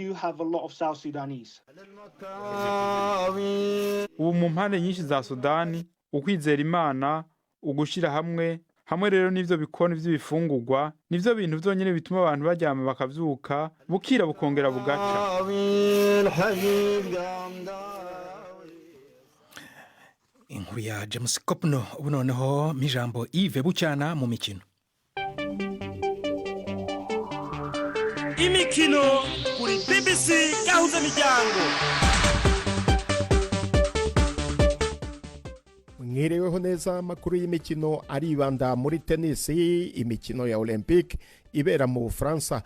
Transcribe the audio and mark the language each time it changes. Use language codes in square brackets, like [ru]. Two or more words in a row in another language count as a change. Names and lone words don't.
[rn] ubu mu mpande nyinshi za Sudani ukwizera Imana, ugushyira hamwe rero n'ivyo bikoni vy'ibifungurwa nivyo bintu vyonyene bituma abantu baryama bakavyuka bukira bukongera bugaca. inkuru ya James Kopno. ubu noneho mijambo Yves Bucyana mu mikino. Imikino kuri BBC gahuza miryango. Mwireweho neza, amakuru y'imikino aribanda muri tenisi, imikino ya Olympique ibera mu Bufaransa.